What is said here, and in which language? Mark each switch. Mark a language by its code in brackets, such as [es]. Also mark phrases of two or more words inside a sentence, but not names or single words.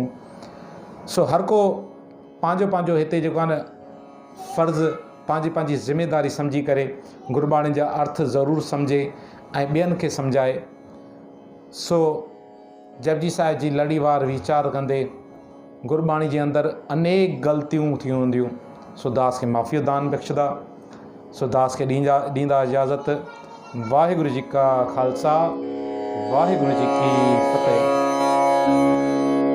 [sd] सो हर को पंहिंजो पंहिंजो हिते जेको आहे न फ़र्ज़ु, पंहिंजी ज़िमेदारी सम्झी करे गुरबाणी जा अर्थ ज़रूरु सम्झे ऐं ॿियनि खे सम्झाए। सो जपजी साहिब जी लड़ीवार वीचार कंदे गुरबाणी जे अंदरि अनेक ग़लतियूं थी हूंदियूं, सो दास खे माफ़ियो दान बख़्शदा। सो दास खे ॾींदा इजाज़त। [pa] ਵਾਹਿਗੁਰੂ ਜੀ ਕਾ ਖ਼ਾਲਸਾ, ਵਾਹਿਗੁਰੂ ਜੀ ਕੀ ਫ਼ਤਿਹ।